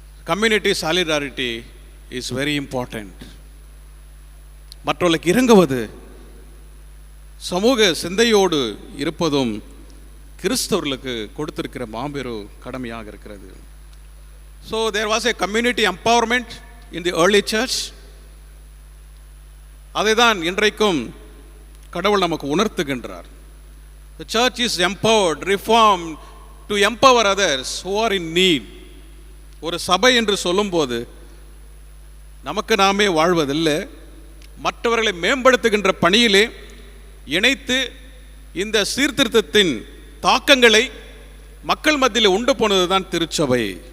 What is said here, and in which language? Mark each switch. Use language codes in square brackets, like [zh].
[en] Community solidarity is very important. [ta] மற்றவர்களுக்கு இறங்குவது, சமூக சிந்தையோடு இருப்பதும் கிறிஸ்தவர்களுக்கு கொடுத்திருக்கிற மாபெரும் கடமையாக இருக்கிறது. [en] So there was a community empowerment in the early church. [ta] அதை தான் இன்றைக்கும் கடவுள் நமக்கு உணர்த்துகின்றார். [en] The church is empowered, reformed to empower others who are in need. [ta] ஒரு சபை என்று சொல்லும்போது நமக்கு நாமே வாழ்வதில்லை, மற்றவர்களை மேம்படுத்துகின்ற பணியிலே இணைத்து இந்த சீர்திருத்தத்தின் தாக்கங்களை மக்கள் மத்தியில் உண்டு போனது தான் திருச்சபை.